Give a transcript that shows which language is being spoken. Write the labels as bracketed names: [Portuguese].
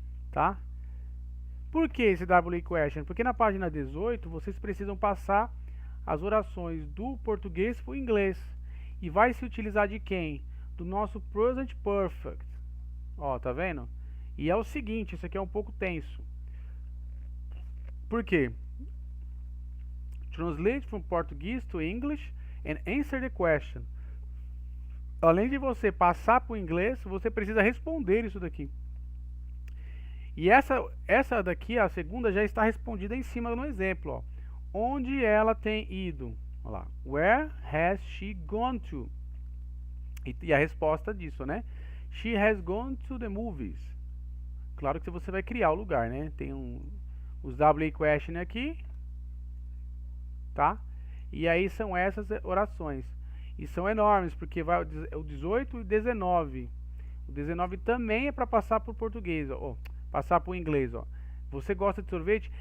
[Portuguese] Tá? Por que esse WA question? Porque na página 18 vocês precisam passar as orações do português para o inglês. E vai se utilizar de quem? Do nosso present perfect. Ó, tá vendo? E é o seguinte, isso aqui é um pouco tenso. Por quê? [English] Translate from Portuguese to English and answer the question. [Portuguese] Além de você passar para o inglês, você precisa responder isso daqui. E essa daqui, a segunda, já está respondida em cima no exemplo, ó. Onde ela tem ido? Olha lá. [English] Where has she gone to? [Portuguese] E a resposta disso, né? [English] She has gone to the movies. [Portuguese] Claro que você vai criar o lugar, né? Tem os WA question aqui, tá? E aí são essas orações. E são enormes, porque vai o 18 e o 19. O 19 também é para passar para o português, ó. Passar para o inglês, ó. Você gosta de sorvete?